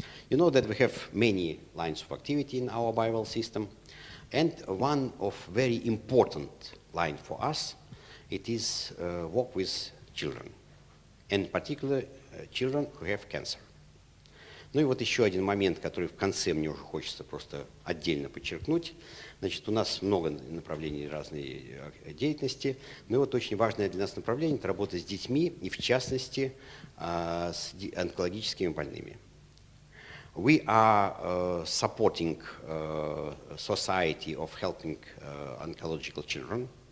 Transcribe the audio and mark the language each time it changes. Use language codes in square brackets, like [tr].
[en] You know that we have many lines of activity in our Bowell system, and one of very important line for us, it is work with children, and in particular children who have cancer. [ru] Ну и вот еще один момент, который в конце мне уже хочется просто отдельно подчеркнуть. Значит, у нас много направлений разной деятельности, но вот очень важное для нас направление – это работа с детьми и, в частности, с онкологическими больными. [en] We are supporting society of helping oncological children.